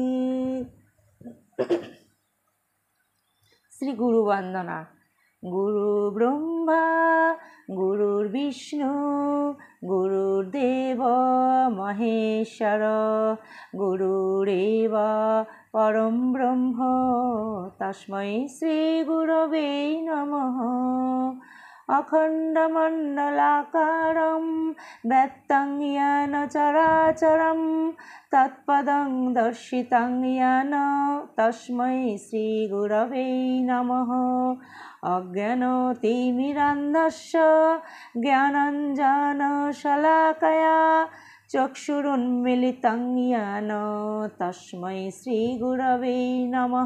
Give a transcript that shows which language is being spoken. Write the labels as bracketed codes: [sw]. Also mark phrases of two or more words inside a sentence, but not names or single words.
[bn] শ্রী গুরু বন্দনা। [sa] গুরু ব্রহ্মা গুরুর্বিষ্ণু গুরুর্দেব মহেশ্বর গুরুরেব পরম ব্রহ্ম তস্मै শ্রী গুরবে নমঃ। অখণ্ডমণ্ডলাকারং ব্যক্তং জ্ঞান চরাচরং তৎপদং দর্শিতং জ্ঞান তস্मै শ্রী গুরবে নমঃ। অজ্ঞানতিমিরান্ধস্য জ্ঞানাঞ্জনশলাকয়া চক্ষুরুন্মিলিतं জ্ঞান তস্मै শ্রী গুরবে নমঃ।